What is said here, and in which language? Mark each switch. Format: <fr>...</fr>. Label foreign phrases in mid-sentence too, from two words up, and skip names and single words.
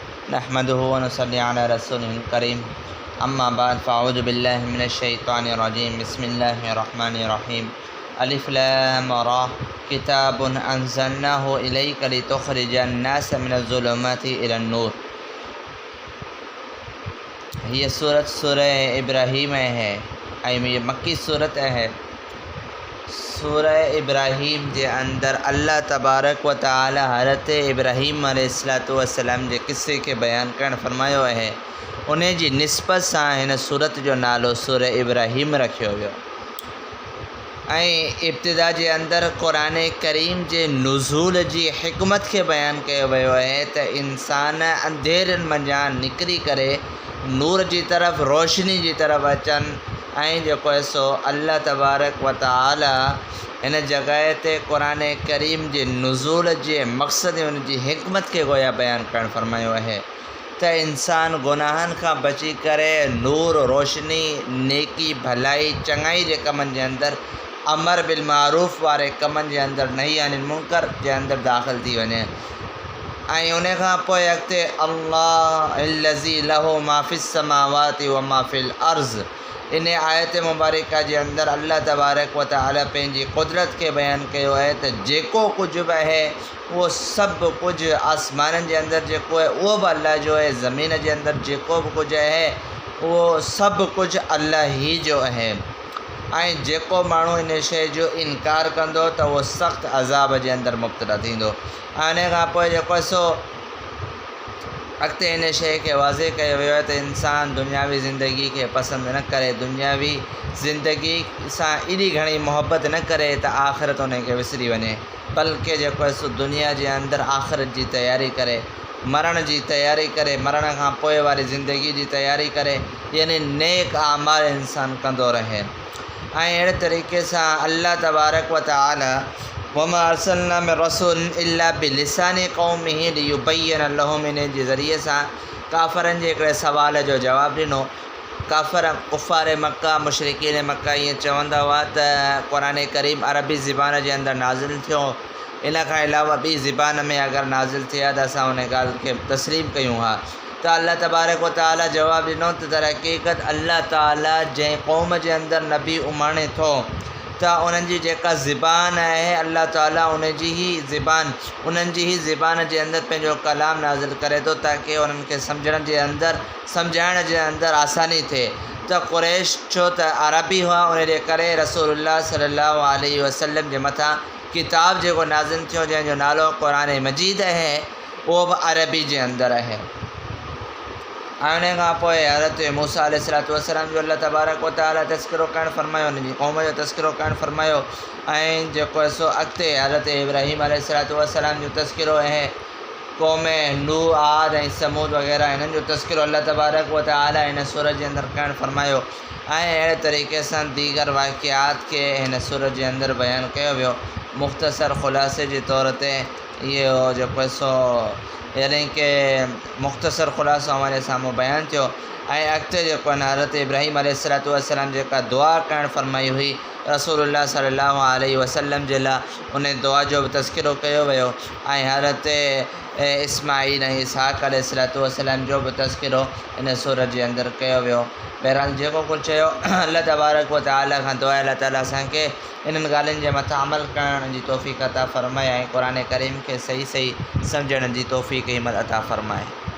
<ar>نحمده ونصلي على رسوله الكريم أما بعد فأعوذ بالله من الشيطان الرجيم بسم الله الرحمن الرحيم الر كتاب أنزلناه إليك لتخرج الناس من الظلمات إلى النور.</ar> <ur>ये सूरह इब्राहीम है। ये मक्की सूरत है।</ur> <sd>सूरह इब्राहीम जे अंदर अल्लाह तबारक व तआला हज़रत इब्राहीम अलैहिस्सलातु वस्सलाम जे किस्से के बयान करण फरमायो है। उन जी निस्बत सां हिन सूरत जो नालो सूरह इब्राहीम रखियो वियो। इब्तिदा जे अंदर क़ुरान करीम जे नुज़ूल जी हिकमत के बयान किया वियो है त इंसान अंधेरनि मंझां निकिरी करे नूर जी तरफ़ रोशनी जी तरफ़ अचनि सो अल्लाह तबारक व तआला इन जगह ते क़ुरान करीम जे नुज़ूल जे मक़सद उन जी हिकमत के गोया बयान करण फरमायो है त इंसान गुनाहनि खां बची करे नूर रोशनी नेकी भलाई चङाई जे कमनि जे अंदर</sd> <ar>أمر بالمعروف</ar> <sd>वारे कमनि जे अंदर</sd> <ar>نهي عن المنكر</ar> <sd>जे अंदर दाख़िल थी वञे। उन खां पोइ अॻिते</sd> <ar>الله الذي له ما في السماوات وما في الأرض.</ar> <sd>इन आयत मुबारका जे अंदर अल्लाह तबारक व तआला पंहिंजी कुदरत के बयान किया है त जेको कुछ भी है</sd> <ur>वो सब कुछ</ur> <sd>आसमाननि जे अंदर जेको है</sd> <ur>वो भी</ur> <sd>अल्लाह जो है। ज़मीन के अंदर जेको भी कुछ है</sd> <ur>वो सब कुछ</ur> <sd>अल्लाह ही जो है। जेको माण्हू इन शइ जो इनकार कंदो त वो सख़्त अज़ाब जे अंदर मुब्तला थींदो। इन खां पोइ जेको सो अॻिते इन शइ के वाज़े कयो वियो है त इंसान दुनियावी ज़िंदगी के पसंद न करे, दुनियावी ज़िंदगी सां एॾी घणी मोहब्बत न करे त आख़िरत उनखे विसरी वञे, बल्कि जेको सो दुनिया जे अंदर आख़िरत जी तैयारी करे, मरण जी तैयारी करे, मरण खां पोइ वारी ज़िंदगी जी तैयारी करे, यानी नेक आमाल इंसान कंदो रहे। अहिड़े तरीक़े सां अल्लाह तबारक व तआला</sd> <ar>وما أرسلنا من رسول إلا بلسان قومه ليبين لهم</ar> <sd>इन जे ज़रिए सां काफ़रनि जे हिकिड़े सवाल जो जवाबु ॾिनो। कुफ़ार मक्का मुशरिकीन मक्का ईअं चवंदा हुआ त क़ुरान करीम अरबी ज़बान जे अंदर नाज़िल थियो, इन खां अलावा ॿी ज़बान में अगरि नाज़िल थिया त असां उन ॻाल्हि खे तस्लीम कयूं हा। त अल्लाह तबारक व तआला जवाबु ॾिनो त दर हक़ीक़त अल्लाह ताला जंहिं क़ौम जे अंदर नबी उमाणे थो त उन्हनि जी जेका ज़बान है अल्लाह ताला उन्हनि जी ही ज़बान जे अंदर पंहिंजो कलाम नाज़िल करे थो ताकि उन्हनि खे सम्झाइण जे अंदर आसानी थिए। त क़ुरैश छो त अरबी हुआ, उन जे करे रसूलुल्लाह सल्लल्लाहु अलैहि वसल्लम जे मथां किताब जेको नाज़िल थियो जंहिंजो नालो क़ुरान मजीद है उहो बि अरबी जे अंदर है। उन खां पोइ हज़रत मूसा अलैहिस्सलातु वस्सलाम जो अल्लाह तबारक व तआला तज़किरो करणु फरमायो, उन जी क़ौम जो तज़किरो करणु फरमायो। जेको सो अॻिते हज़रत इब्राहीम अलैहिस्सलातु वस्सलाम जो तज़किरो है, क़ौम नूह आद ऐं समूद वग़ैरह इन्हनि जो तज़किरो अल्लाह तबारक व तआला हिन सूरत जे अंदर करणु फरमायो। अहिड़े तरीक़े सां दीगर वाक़ियात के हिन सूरत जे अंदर बयानु कयो वियो। मुख़्तसर ख़ुलासे जे तौर ते इहो जेको सो यानी कि मुख़्तसर ख़ुलासो हमारे साम्हूं बयानु थियो। अॻिते जेको आहे हज़रत इब्राहीम अलैहिस्सलातु वस्सलाम जेका दुआ करणु फरमाई हुई रसूलुल्लाह सल्लल्लाहु अलैहि वसल्लम जे लाइ, उन दुआ जो बि तज़किरो कयो वियो। हज़रत इस्माईल ऐं इसहाक़ अलैहिस्सलातु वस्सलाम जो बि तज़किरो इन सूरत जे अंदर कयो वियो। बहरहाल जेको कुझु चयो अल्लाह तबारक व तआला खां दुआ अल्लाह ताला असांखे इन्हनि ॻाल्हियुनि जे मथां अमल करण जी तौफ़ीक़ अता फ़रमाए ऐं क़ुरान करीम खे सही सम्झण जी तौफ़ीक़ हिम्मत अता फ़रमाए।</sd>